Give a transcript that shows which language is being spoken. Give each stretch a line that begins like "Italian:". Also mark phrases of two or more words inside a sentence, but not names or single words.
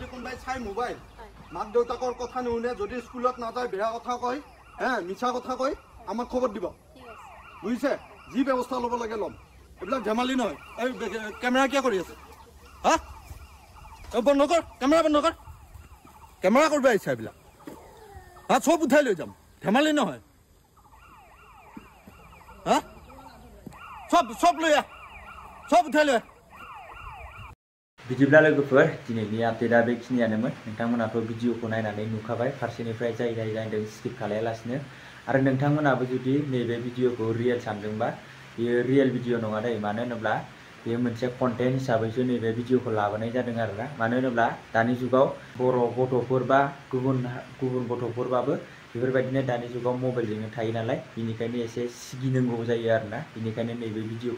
Assamese: কোনোবাই চাই মোবাইল মাক দেউতাকৰ কথা নুশুনে যদি স্কুলত নাযায় বেয়া কথা কয় মিছা কথা কয় আমাক খবৰ দিব বুজিছে যি ব্যৱস্থা ল'ব লাগে ল'ম এইবিলাক ধেমালি নহয় এই কেমেৰা কিয় কৰি আছে হা বন্ধ কৰ কেমেৰা বন্ধ কৰ কেমেৰা কৰিব আহিছে এইবিলাক হা চব উঠাই লৈ যাম ধেমালি নহয় হা চব লৈ আহ চব উঠাই লৈ
Bodo: बिदिब्ला लोगोफोर दिनैनि आपडेटआ बेखिनियानोमोन नोंथांमोनाथ' भिडिअखौ नायनानै नुखाबाय फारसेनिफ्राय जाय जायदों स्किप खालायालासिनो आरो नोंथांमोनाबो जुदि नैबे भिडिअखौ रियेल सानदोंबा बेयो रियेल भिडिअ नङा दै मानो होनोब्ला बेयो मोनसे कन्टेन्ट हिसाबैसो नैबे भिडिअखौ लाबोनाय जादों आरोना मानो होनोब्ला दानि जुगाव बर' गथ'फोर बा गुबुन गथ'फोरबाबो बेफोरबायदिनो दानि जुगाव मबाइलजोंनो थायो नालाय बिनिखायनो एसे सिगिनांगौ जायो आरोना बिनिखायनो नैबे भिडिअखौ